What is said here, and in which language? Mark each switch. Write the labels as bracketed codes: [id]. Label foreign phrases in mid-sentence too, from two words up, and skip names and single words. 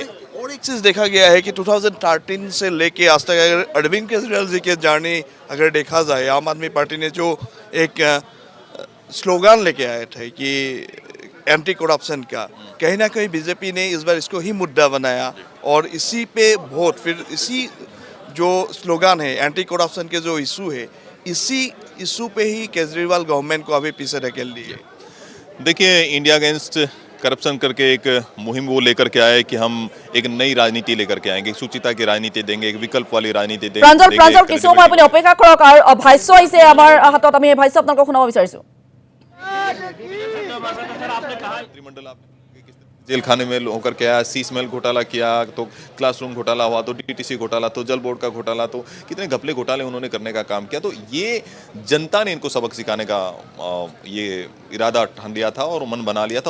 [hi] और एक चीज़ देखा गया है कि 2013 से लेके आज तक अगर अरविंद केजरीवाल जी के जर्नी अगर देखा जाए, आम आदमी पार्टी ने जो एक स्लोगन लेके आए थे कि [en] anti corruption [hi] का, कहीं ना कहीं बीजेपी ने इस बार इसको ही मुद्दा बनाया और इसी पे वोट, फिर इसी जो स्लोगन है [en] anti corruption [hi] के जो इशू है, इसी इशू पे ही केजरीवाल गवर्नमेंट को अभी पीछे धकेल दिए। देखिए इंडिया अगेंस्ट करप्शन करके एक मुहिम वो लेकर के आए कि हम एक नई राजनीति लेकर के आएंगे, सुचिता की राजनीति देंगे, एक विकल्प वाली राजनीति देंगे। [as] प्रांजल কিছু সময় আপুনি অপেক্ষা কৰক আৰু ভাষ্য আহিছে আমাৰ হাতত, আমি ভাষ্য আপোনাক শুনাব বিচাৰিছো। [hi] मंत्रिमंडल जेल खाने में होकर के आया, सी स्मेल घोटाला किया, तो क्लासरूम घोटाला हुआ, तो डीटीसी घोटाला, तो जल बोर्ड का घोटाला, तो कितने घपले घोटाले उन्होंने करने का काम किया। तो ये जनता ने इनको सबक सिखाने का ये इरादा ठान लिया था और मन बना लिया था।